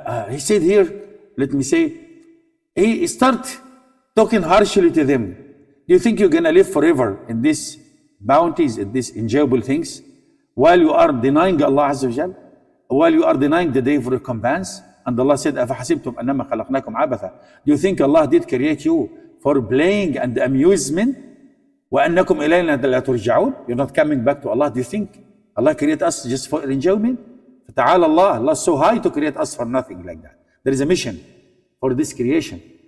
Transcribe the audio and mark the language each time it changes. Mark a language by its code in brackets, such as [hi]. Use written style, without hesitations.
[en] He said here, let me say, he start talking harshly to them. Do you think you're going to live forever in these bounties, in these enjoyable things, while you are denying Allah Azza wa Jal, while you are denying the day of recompense? [ar] And Allah said, أَفَحَسِبْتُمْ أَنَّمَا خَلَقْنَاكُمْ عَبَثًا. [en] Do you think Allah did create you for playing and amusement? [ar] وَأَنَّكُمْ إِلَيْنَا لَا تُرْجَعُونَ. [en] You're not coming back to Allah. Do you think Allah created us just for enjoyment? [ar] فَتَعَالَ [en] Allah. Allah is so high to create us for nothing like that. There is a mission for this creation.